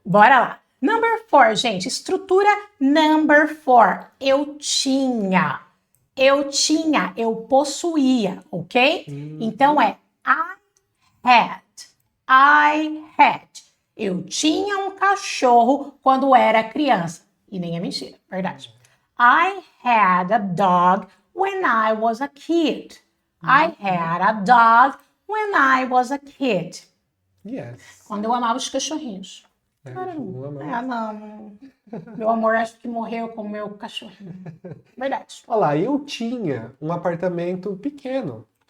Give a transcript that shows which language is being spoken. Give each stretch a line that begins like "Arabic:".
Portuguese: Bora lá. Number 4, gente. Estrutura number 4. Eu tinha, eu possuía, ok? Então é I had. Eu tinha um cachorro quando era criança. E nem é mentira, verdade.
English: I had a dog when I was a kid. I had a dog when I was a kid. Yes.
Portuguese: Quando eu amava os cachorrinhos. Não, Não. Meu amor acho que morreu com o meu cachorrinho. Verdade. Olha lá, eu tinha um apartamento pequeno.